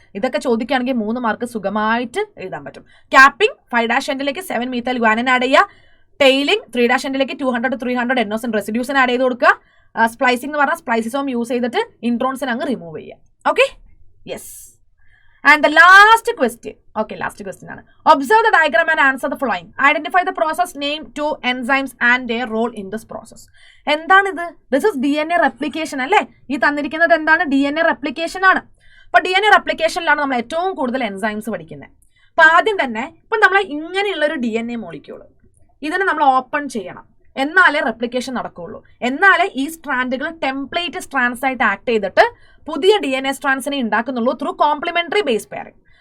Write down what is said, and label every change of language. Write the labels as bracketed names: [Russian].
[Malayalam] ഇതൊക്കെ ചോദിക്കുകയാണെങ്കിൽ 3 മാർക്ക് സുഖമായിട്ട് എഴുതാൻ പറ്റും. ക്യാപ്പിംഗ് 5' എൻഡിലേക്ക് 7-methyl guanine ആഡ് ചെയ്യുക. ടെയിലിംഗ് 3' എൻഡിലേക്ക് 200 to 300 എഡ്നോസിൻ റെസിഡ്യൂസിന് ആഡ് ചെയ്ത് കൊടുക്കുക. സ്പ്ലൈസിംഗ് എന്ന് പറഞ്ഞാൽ സ്പ്ലൈസിസോം യൂസ് ചെയ്തിട്ട് ഇൻട്രോൺസിനെ അങ്ങ് റിമൂവ് ചെയ്യുക. [English] Okay, yes. And the last question. Okay, last question ആണ്. Observe the diagram and answer the following. Identify the process name to enzymes and their role in this process. [Malayalam] എന്താണിത്? [English] This is DNA replication അല്ലേ? [Malayalam] ഈ തന്നിരിക്കുന്നത് എന്താണ്? [English] DNA replication ആണ്. [Malayalam] അപ്പോൾ DNA replicationലാണ് നമ്മൾ ഏറ്റവും കൂടുതൽ എൻസൈംസ് പഠിക്കുന്നത്. അപ്പോൾ ആദ്യം തന്നെ ഇപ്പം നമ്മൾ ഇങ്ങനെയുള്ളൊരു DNA മോളിക്യൂൾ ഇതിനെ നമ്മൾ ഓപ്പൺ ചെയ്യണം, എന്നാലേ റെപ്ലിക്കേഷൻ നടക്കുകയുള്ളൂ. എന്നാലേ ഈ സ്ട്രാൻഡുകൾ ടെംപ്ലേറ്റ് സ്ട്രാൻഡ്സ് ആയിട്ട് ആക്ട് ചെയ്തിട്ട് പുതിയ DNA സ്ട്രാൻഡ്സിനെ ഉണ്ടാക്കുന്നുള്ളൂ [English] Through complementary base pairing.